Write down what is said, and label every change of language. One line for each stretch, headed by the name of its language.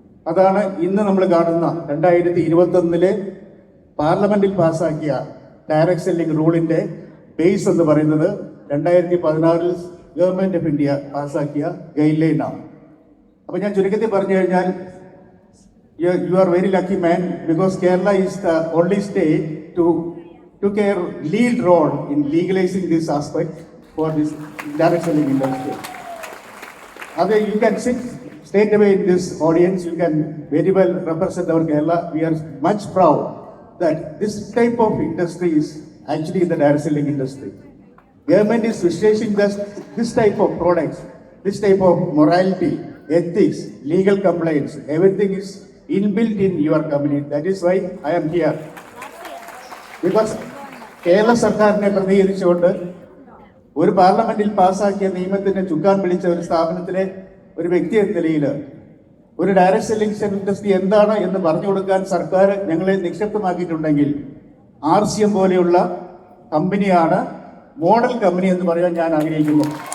Malayalam: അതാണ് ഇന്ന് നമ്മൾ കാണുന്ന 2021 പാർലമെന്റിൽ പാസ്സാക്കിയ ഡയറക്ട് സെല്ലിംഗ് റൂളിൻ്റെ ബേസ് എന്ന് പറയുന്നത് 2016 ഗവൺമെന്റ് ഓഫ് ഇന്ത്യ പാസ്സാക്കിയ ഗൈഡ് ലൈനാണ്. അപ്പോൾ ഞാൻ ചുരുക്കത്തിൽ പറഞ്ഞു കഴിഞ്ഞാൽ
English: You are very lucky man, because Kerala is the only state to took a lead role in legalizing this aspect for this direct selling industry. Other you can sit straight away in this audience, you can very well represent our Kerala. We are much proud that this type of industry is actually the direct selling industry. Government is restricting this type of products, this type of morality, ethics, legal compliance, everything is inbuilt in your company. That is why I am here.
Malayalam: Because Kerala സർക്കാരിനെ പ്രതികരിച്ചുകൊണ്ട് ഒരു പാർലമെന്റിൽ പാസ്സാക്കിയ നിയമത്തിന് ചുക്കാൻ പിടിച്ച ഒരു സ്ഥാപനത്തിലെ ഒരു വ്യക്തി എന്ന നിലയിൽ ഒരു ഡയറക്ട് സെല്ലിംഗ് ഇൻഡസ്ട്രി എന്താണ് എന്ന് പറഞ്ഞു കൊടുക്കാൻ സർക്കാർ ഞങ്ങളെ നിക്ഷിപ്തമാക്കിയിട്ടുണ്ടെങ്കിൽ RCM പോലെയുള്ള കമ്പനിയാണ് മോഡൽ കമ്പനി എന്ന് പറയാൻ ഞാൻ ആഗ്രഹിക്കുന്നു.